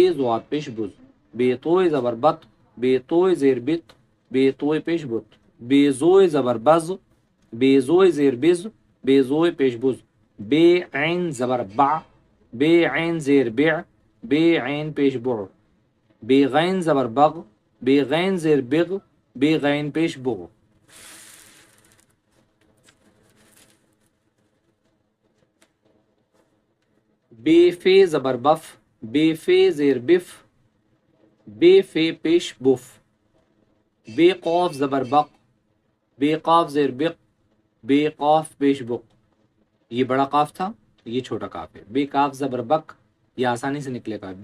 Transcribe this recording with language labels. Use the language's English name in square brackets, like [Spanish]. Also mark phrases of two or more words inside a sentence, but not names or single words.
[Urdu] زواد پیش بز، بے توئے زبر بت، بے توئے زیر بت، بے توئے پیش بت، بے زوئے زبر بز، بے زوئے زیر بز، بے زوئے پیش بز، بے عین زبر بع، بے عین زیر بع، بے عین پیش بع، بے غین زبر بغ، بے غین زیر بغ، بے غین پیش بغ، بے فے زبر بف، بے فے زیر بف، بے فے پیش بف، بے قاف زبر بق، بے قاف زیر بق، بے قاف پیش بق۔ یہ بڑا قاف تھا، یہ چھوٹا قاف ہے۔ بے کاف زبر بک، یہ آسانی سے نکلے گا۔